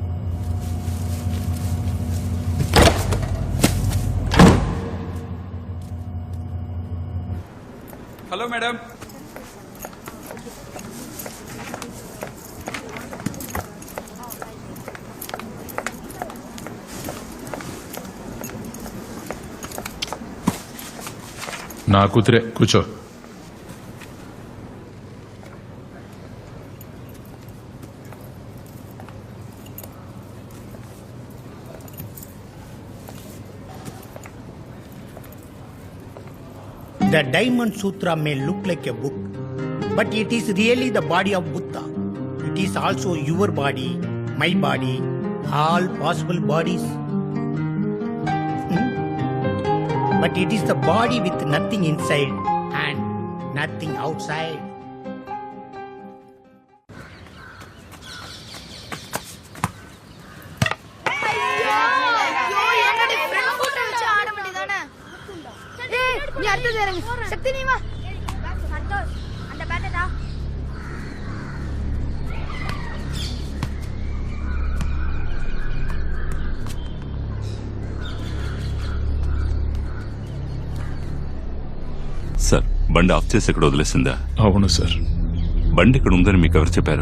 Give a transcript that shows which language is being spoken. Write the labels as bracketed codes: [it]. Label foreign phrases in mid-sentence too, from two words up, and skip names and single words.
[en] Hello madam. [te] నా కూతురే, కూర్చో. [en] The Diamond Sutra may look like a book, but it is really the body of Buddha. It is also your body, my body, all possible bodies. but it is the body with nothing inside and nothing outside. [ta] நீ அடுத்தது இறங்கு சக்தி நீ வா சந்தோஷ் அந்த பேட்டடா [te] సార్ బండి ఆఫ్ చేసి ఇక్కడ వదిలేసిందా? అవును సార్. బండి ఇక్కడ ఉందని మీకు ఎవరు చెప్పారు?